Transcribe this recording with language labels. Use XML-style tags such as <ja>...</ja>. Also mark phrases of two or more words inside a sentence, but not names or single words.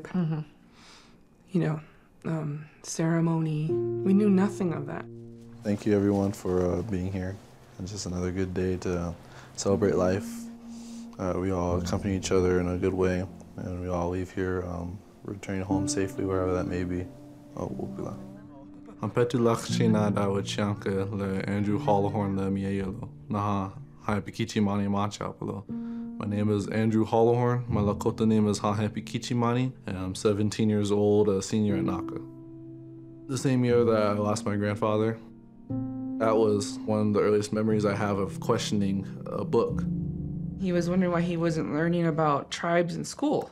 <en>Mm-hmm. You know, ceremony. We knew nothing of that. Thank you everyone for being here. It's just another good day to celebrate life We all accompany each other in a good way, and we all leave here returning home safely, wherever that may be.</en> <lkt>Ang petulak china dawa chianka le Andrew Hollowhorn le mielo. Naha Hayapikichi Mani Manchapalo.</lkt> <en>My name is Andrew Hollowhorn. My Lakota name is Hayapikichi Mani, and I'm 17 years old, a senior at Naka. The same year that I lost my grandfather, that was one of the earliest memories I have of questioning a book. He was wondering why he wasn't learning about tribes in school.</en>